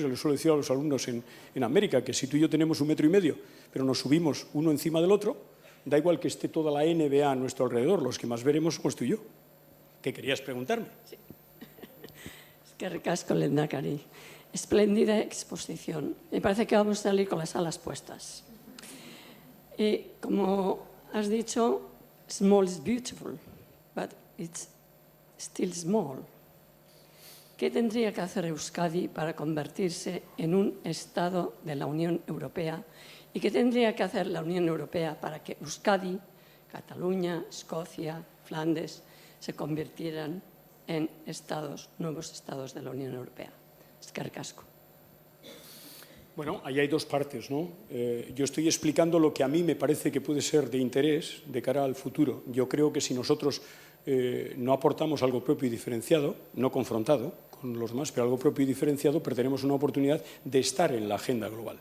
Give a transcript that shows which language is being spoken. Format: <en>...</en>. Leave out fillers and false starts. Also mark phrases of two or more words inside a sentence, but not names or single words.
<es>Yo les suelo decir a los alumnos en América que si tú y yo tenemos 1,5 metros, pero nos subimos uno encima del otro, da igual que esté toda la NBA a nuestro alrededor, los que más veremos somos tú y yo. ¿Qué querías preguntarme? Sí. Es que ricasco, lehendakari. Espléndida exposición. Me parece que vamos a salir con las alas puestas. Y como has dicho,</es> <en>small is beautiful, but it's still small.</en> <es>¿Qué tendría que hacer Euskadi para convertirse en un Estado de la Unión Europea? ¿Y qué tendría que hacer la Unión Europea para que Euskadi, Cataluña, Escocia, Flandes se convirtieran en nuevos estados de la Unión Europea?</es> <eu>Eskerrik asko.</eu> <es>Bueno, ahí hay dos partes, ¿no? Yo estoy explicando lo que a mí me parece que puede ser de interés de cara al futuro. Yo creo que si nosotros no aportamos algo propio y diferenciado, no confrontado con los demás, pero algo propio y diferenciado, perderemos una oportunidad de estar en la agenda global.</es>